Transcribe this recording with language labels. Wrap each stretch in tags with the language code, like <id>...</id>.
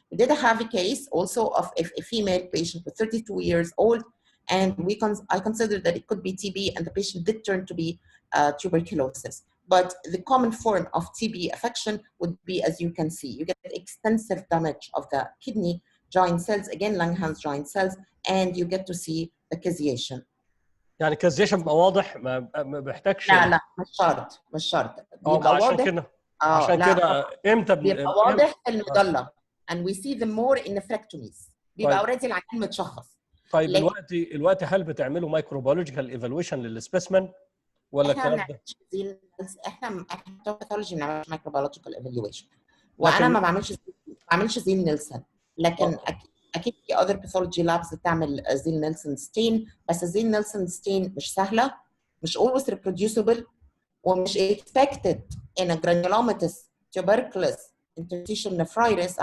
<en>We did have a case also of a female patient with 32 years old, and I considered that it could be TB, and the patient did turn to be tuberculosis. But the common form of TB affection would be, as you can see, you get extensive damage of the kidney, joint cells, again Langerhans joint cells, and you get to see the caseation.</en> <ar>يعني الكازيشن بيبقى واضح، ما بيحتاجش. لا مش شرط بيبقى واضح. عشان كده امتى بيبقى واضح في المظله،</ar> <en>and we see them more in nephrectomies.</en> <ar>بيبقى اوريدي العيان متشخص. طيب دلوقتي هل بتعملوا مايكروبيولوجيكال ايفالويشن للسبيسمن ولا الكلام ده؟ احنا باثولوجي ما بنعملش مايكروبيولوجيكال ايفالويشن، وانا ما بعملش زيل نيلسون، لكن اكيد في</ar> <en>other pathology labs</en> <ar>بتعمل زيل نيلسون ستين، بس زيل نيلسون ستين مش سهله، مش</ar> <en>always reproducible،</en> <ar>ومش</ar> <en>expected in a granulomatous tuberculous interstitial nephritis.</en>